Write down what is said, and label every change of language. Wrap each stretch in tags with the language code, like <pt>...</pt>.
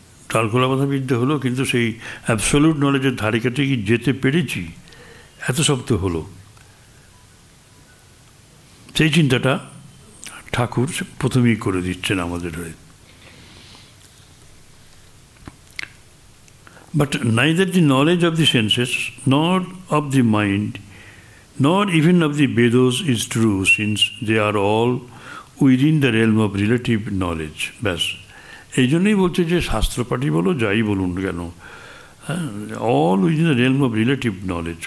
<bn>তালখোলা কথা বিদ্যা হলো, কিন্তু সেই অ্যাবসলিউট নলেজের ধারে কাছে কি যেতে পেরেছি, এত সব তো হলো। সেই চিন্তাটা ঠাকুর প্রথমেই করে দিচ্ছেন আমাদের হয়ে।</bn> <en>But neither the knowledge of the senses, nor of the mind, nor even of the Vedas is true, since they are all within the realm of relative knowledge.</en> <bn>ব্যাস, এই জন্যই বলছে যে শাস্ত্রপাঠী বলো, যাই বলুন কেন,</bn> <en>All within the realm of relative knowledge.</en>